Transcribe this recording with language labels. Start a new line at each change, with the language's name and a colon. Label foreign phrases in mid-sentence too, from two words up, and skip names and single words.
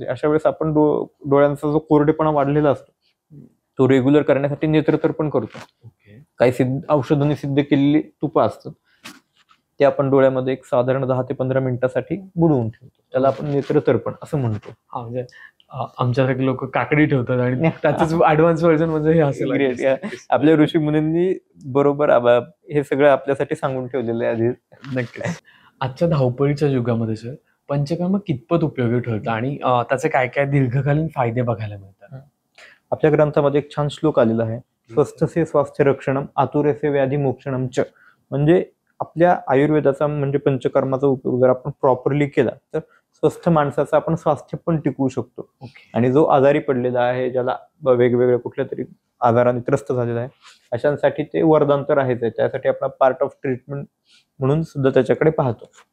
Marathi: अशा वेळेस आपण डोळ्यांचा जो कोरडेपणा वाढलेला असतो तो रेग्युलर करण्यासाठी नेत्रतर्पण करतो. ओके. काही औषधांनी सिद्ध केलेली तुपं असतात, ते आपण डोळ्यामध्ये एक साधारण 10 ते 15 मिनिटासाठी बुडवून ठेवतो. त्याला आपण नेत्रतर्पण असं म्हणतो. हा म्हणजे आमच्यासारखे लोक काकडी ठेवतात आणि त्याच
English: advance version
Marathi: म्हणजे हे असेल.
English: Great, yeah.
Marathi: आपल्या ऋषी मुनींनी बरोबर हे सगळं आपल्यासाठी सांगून ठेवलेलं आहे आधी. नक्कीच. आजच्या धावपळीच्या युगामध्ये सर पंचकर्म कितपत उपयोगी ठरतं आणि त्याचे काय काय दीर्घकालीन फायदे बघायला मिळतात? आपल्या ग्रंथामध्ये एक छान श्लोक आलेला आहे,
Sanskrit: स्वस्थसे स्वास्थ्य रक्षणम आतुरेसे व्याधी मोक्षणम च.
Marathi: म्हणजे आपल्या आयुर्वेदाचा म्हणजे पंचकर्माचा उपयोग जर आपण प्रॉपरली केला तर स्वस्थ माणसाचं आपण स्वास्थ्य पण टिकवू शकतो. ओके. आणि जो आजारी पडलेला आहे, ज्याला वेगवेगळ्या कुठल्या तरी आजाराने त्रस्त झालेला आहे, अशांसाठी ते वरदान तर आहेच आहे. त्यासाठी आपण
English: part of treatment
Marathi: म्हणून सुद्धा त्याच्याकडे पाहतो.